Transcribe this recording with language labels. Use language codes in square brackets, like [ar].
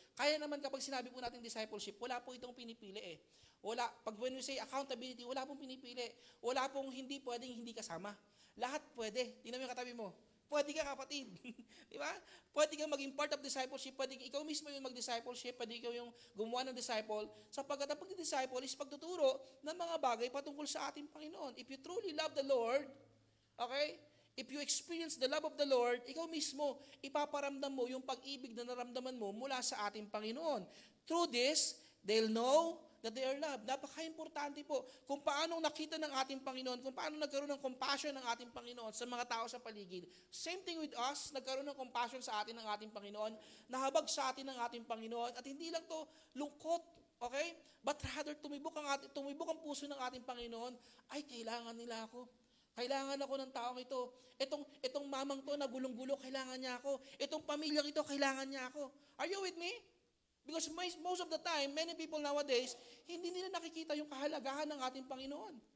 [tl] Kaya naman kapag sinabi po natin discipleship, wala po itong pinipili eh. Wala, pag [en] when we say accountability, [tl] wala pong pinipili. Wala pong hindi pwedeng hindi kasama. Lahat pwede. Tingnan mo yung katabi mo. Pwede ka, kapatid. Di ba? Pwede kang maging [en] part of discipleship. [tl] Pwede ikaw mismo yung mag-discipleship. Pwede ikaw yung gumawa ng disciple. Sapagkat ang pag-disciple is pagtuturo ng mga bagay patungkol sa ating Panginoon. [en] If you truly love the Lord, okay? If you experience the love of the Lord, [tl] ikaw mismo, ipaparamdam mo yung pag-ibig na naramdaman mo mula sa ating Panginoon. [en] Through this, they'll know that they are loved. [tl] Napaka-importante po kung paano nakita ng ating Panginoon, kung paano nagkaroon ng compassion ng ating Panginoon sa mga tao sa paligid. [en] Same thing with us, [tl] nagkaroon ng compassion sa atin ng ating Panginoon, nahabag sa atin ng ating Panginoon, at hindi lang to lungkot, okay? [en] But rather, [tl] tumibok ang puso ng ating Panginoon, ay, kailangan nila ako. Kailangan ako ng taong ito. Itong mamang to na gulong-gulo, kailangan niya ako. Itong pamilyang ito, kailangan niya ako. [en] Are you with me? Because most of the time, many people nowadays, [tl] hindi nila nakikita yung kahalagahan ng ating Panginoon.